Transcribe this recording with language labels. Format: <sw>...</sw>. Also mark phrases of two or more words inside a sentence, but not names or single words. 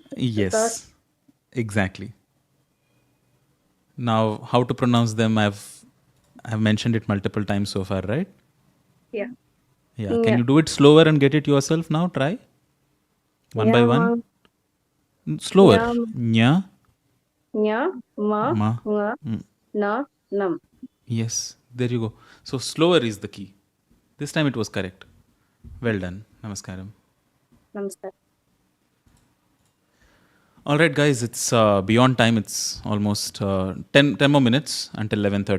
<en>Yes, exactly. Now, how to pronounce them? I've mentioned it multiple times so far, right? Yeah. Yeah. Can you do it slower and get it yourself now? Try one by one. Slower. Nya. Nya, ma, Ma. nga, na, nam. Yes, there you go. So slower is the key. This time it was correct. Well done. Namaskaram. Namaskar. All right, guys, it's beyond time. It's almost 10 more minutes until 11:30.</en>